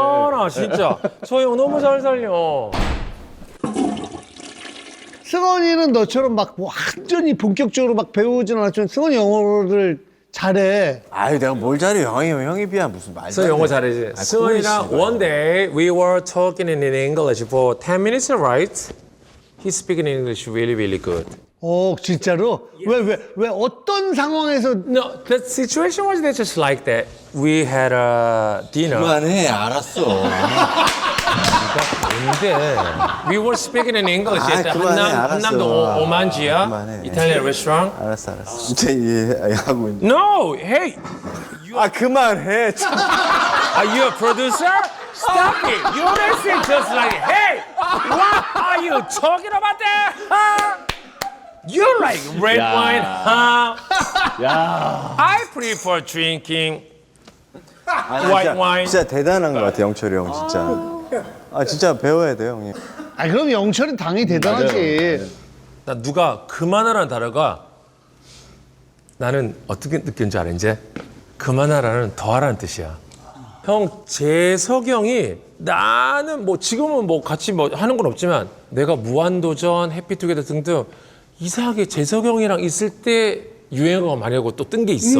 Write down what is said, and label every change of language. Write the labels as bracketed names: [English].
[Korean] 나 진짜 저 형 너무 잘 살려. 승헌이는 너처럼 막 완전히 본격적으로 막 배우진 않았지만 승헌이 영어를 잘해. 내가 뭘 잘해? 형이 비하 무슨 말도 승훈이 영어 잘하지. 승훈이랑 코미씨. [English] one day we were talking in English for 10 minutes, right? He's speaking English really good. [Korean] 진짜로? 왜 어떤 상황에서 [English] No, the situation was just like that. We had a dinner. [Korean] 그만해, 알았어. 근데 [English] we were speaking in English at [Korean] 그만해, 알았어. 한남동 오만지야 그만해. [English] Italian restaurant. [Korean] 알았어. 진짜 이해하고 있는. [English] No, hey, [Korean] 그만해. [English] are you a producer? Stop it! You listen just like, hey, what are you talking about there? Huh? You like red wine, huh? I prefer drinking white wine. [Korean] 진짜 대단한 것 같아, 영철이 형, 진짜. 진짜 배워야 돼요, 형님. 그럼 영철이 당연히 대단하지. 나 누가 그만하라는 단어가 나는 어떻게 느꼈는지 알아 이제? 그만하라는 더하라는 뜻이야. 형 재석형이 나는 뭐 지금은 뭐 같이 뭐 하는 건 없지만 내가 무한도전, 해피투게더 등등 이상하게 재석형이랑 있을 때 유행어가 많이 하고 또 뜬 게 있어.